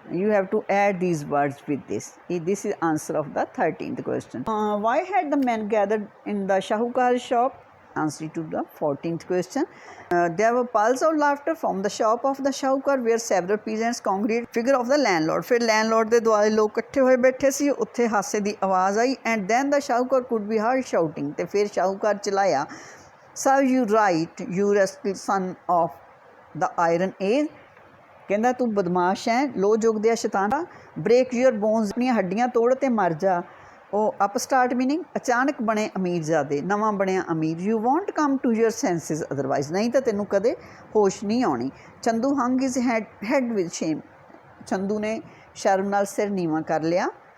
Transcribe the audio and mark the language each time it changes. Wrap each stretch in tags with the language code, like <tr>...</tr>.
<en>You have to add these words with this. This is answer of the 13th question. Why had the men gathered in the Shahukar shop? Answer to the 14th question. There were peals of laughter from the shop of the Shahukar where several peasants congregated figure of the landlord.</en> <pa>फिर landlord ਦੇ ਦੁਆਲੇ ਲੋਕ ਇਕੱਠੇ ਹੋਏ ਬੈਠੇ ਸੀ, ਉੱਥੇ ਹਾਸੇ ਦੀ ਆਵਾਜ਼ ਆਈ।</pa> <en>And then the Shahukar could be heard shouting,</en> <pa>ਤੇ ਫਿਰ ਸ਼ਾਹੂਕਾਰ ਚਲਾਇਆ,</pa> <en>serve you right, you rascal son of the iron age।</en> <pa>ਕਹਿੰਦਾ ਤੂੰ ਬਦਮਾਸ਼ ਹੈ, ਲੋ ਯੁੱਗ ਦੇ ਸ਼ੈਤਾਨਾ।</pa> <en>break your bones,</en> <pa>ਆਪਣੀਆਂ ਹੱਡੀਆਂ ਤੋੜ ਤੇ ਮਰ ਜਾ। ਉਹ ਅਪ ਸਟਾਰਟ ਮੀਨਿੰਗ ਅਚਾਨਕ ਬਣੇ ਅਮੀਰਜ਼ਾਦੇ, ਨਵਾਂ ਬਣਿਆ ਅਮੀਰ।</pa> <en>you won't come to your senses otherwise,</en> <pa>ਨਹੀਂ ਤਾਂ ਤੈਨੂੰ ਕਦੇ ਹੋਸ਼ ਨਹੀਂ ਆਉਣੀ।</pa> <en>Chandu hung his head with shame,</en> <pa>Chandu ਨੇ ਸ਼ਰਮ ਨਾਲ ਸਿਰ ਨੀਵਾਂ ਕਰ ਲਿਆ।</pa>